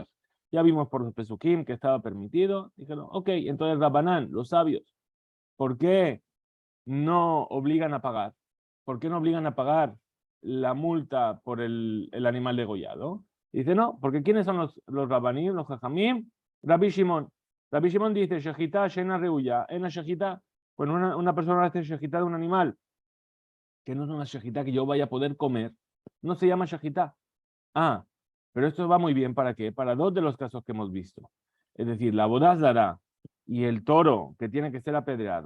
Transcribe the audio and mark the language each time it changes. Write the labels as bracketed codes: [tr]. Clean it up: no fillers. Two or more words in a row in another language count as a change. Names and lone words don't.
[es] Ya vimos por los pesukim que estaba permitido. Dijeron, ok, entonces Rabbanán, los sabios, ¿por qué no obligan a pagar? ¿Por qué no obligan a pagar la multa por el animal degollado? Dice, no, porque ¿quiénes son los Rabbanim, los Jajamim? Rabbi Shimon. Rabbi Shimon dice, [he] שחיטה שאינה ראויה אינה שחיטה. [es] Bueno, una persona hace Shejitá de un animal, que no es una Shejitá que yo vaya a poder comer, no se llama Shejitá. Ah, pero esto va muy bien, ¿para qué? Para dos de los casos que hemos visto. Es decir, la [he] עבודה זרה [es] y el toro que tiene que ser apedreado.